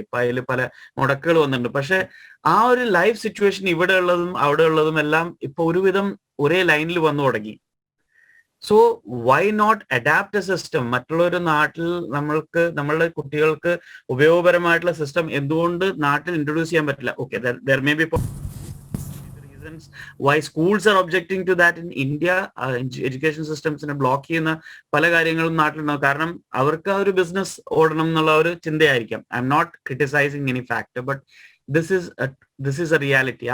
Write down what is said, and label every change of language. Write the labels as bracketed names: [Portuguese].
[Malayalam] ഇപ്പൊ അതിൽ പല മുടക്കുകൾ വന്നിട്ടുണ്ട്. പക്ഷെ ആ ഒരു ലൈഫ് സിറ്റുവേഷൻ ഇവിടെ ഉള്ളതും അവിടെ ഉള്ളതും എല്ലാം ഇപ്പൊ ഒരുവിധം ഒരേ ലൈനിൽ വന്നു തുടങ്ങി. [English] So why not adapt a system? [Malayalam] മറ്റുള്ളൊരു നാട്ടിൽ നമ്മളുടെ കുട്ടികൾക്ക് ഉപയോഗപരമായിട്ടുള്ള സിസ്റ്റം എന്തുകൊണ്ട് നാട്ടിൽ ഇൻട്രൊഡ്യൂസ് ചെയ്യാൻ പറ്റില്ല? [English] Okay, there may be reasons why schools are objecting to that in India. [Malayalam] Education സിസ്റ്റംസിനെ block ചെയ്യുന്ന പല കാര്യങ്ങളും നാട്ടിലുണ്ടാവും. കാരണം അവർക്ക് ആ ഒരു ബിസിനസ് ഓടണം എന്നുള്ള ഒരു ചിന്തയായിരിക്കാം. [English] I'm not criticising any factor, but this is a reality.